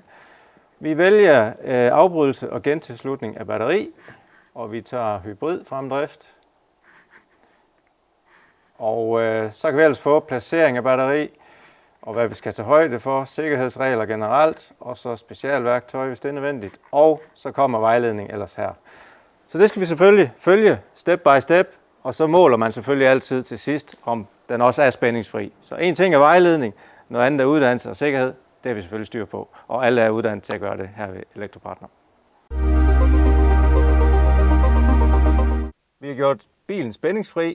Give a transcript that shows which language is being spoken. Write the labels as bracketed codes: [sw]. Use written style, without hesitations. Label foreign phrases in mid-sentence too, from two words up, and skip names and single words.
[da] Vi vælger afbrydelse og gentilslutning af batteri, og vi tager hybrid fremdrift. Og så kan vi ellers få placering af batteri, og hvad vi skal tage højde for, sikkerhedsregler generelt, og så specialværktøj, hvis det er nødvendigt. Og så kommer vejledning ellers her. Så det skal vi selvfølgelig følge [en] step by step, [da] og så måler man selvfølgelig altid til sidst, om den også er spændingsfri. Så en ting er vejledning, noget andet er uddannelse og sikkerhed. Det har vi selvfølgelig styr på, og alle er uddannet til at gøre det her ved Elektropartner. Vi har gjort bilen spændingsfri.